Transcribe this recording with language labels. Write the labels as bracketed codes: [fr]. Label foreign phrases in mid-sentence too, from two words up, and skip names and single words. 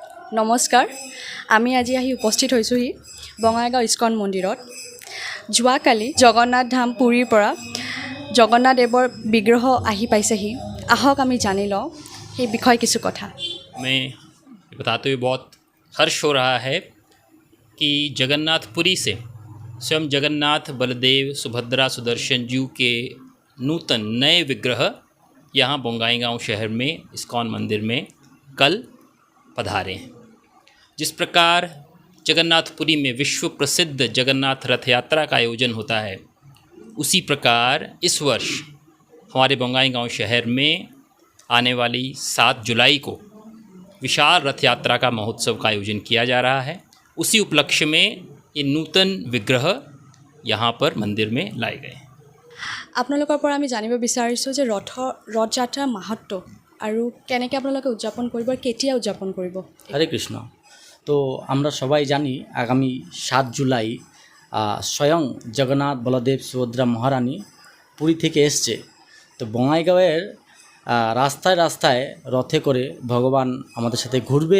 [as] নমস্কাৰ, আমি আজি আহি উপস্থিত হৈছোঁহি বঙাইগাঁও ইস্কন মন্দিৰত। যোৱাকালি জগন্নাথ ধাম পুৰীৰ পৰা জগন্নাথ দেৱৰ বিগ্ৰহ আহি পাইছেহি। আহক আমি জানি লওঁ সেই বিষয়ে কিছু কথা। [hi] हमें बताते हुए बहुत हर्ष हो रहा है कि जगन्नाथपुरी से स्वयं जगन्नाथ, बलदेव, सुभद्रा, सुदर्शन जी के नूतन नए विग्रह यहाँ बोंगाईगांव शहर में इस्कॉन मंदिर में कल पधारे हैं। जिस प्रकार जगन्नाथपुरी में विश्व प्रसिद्ध जगन्नाथ रथ यात्रा का आयोजन होता है, उसी प्रकार इस वर्ष हमारे बोंगाईगांव शहर में आने वाली 7 जुलाई को विशाल रथ यात्रा का महोत्सव का आयोजन किया जा रहा है। उसी उपलक्ष्य में ये नूतन विग्रह यहाँ पर मंदिर में लाए गए हैं। [as] আপোনালোকৰ পৰা আমি জানিব বিচাৰিছোঁ যে ৰথযাত্ৰাৰ মাহাত্ম্য আৰু কেনেকৈ আপোনালোকে উদযাপন কৰিব আৰু কেতিয়া উদযাপন কৰিব। [bn] হরে কৃষ্ণ। তো আমরা সবাই জানি আগামী 7 জুলাই স্বয়ং জগন্নাথ, বলদেব, সুভদ্রা মহারানী পুরী থেকে এসছে। তো বঙাইগাঁওয়ের রাস্তায় রাস্তায় রথে করে ভগবান আমাদের সাথে ঘুরবে।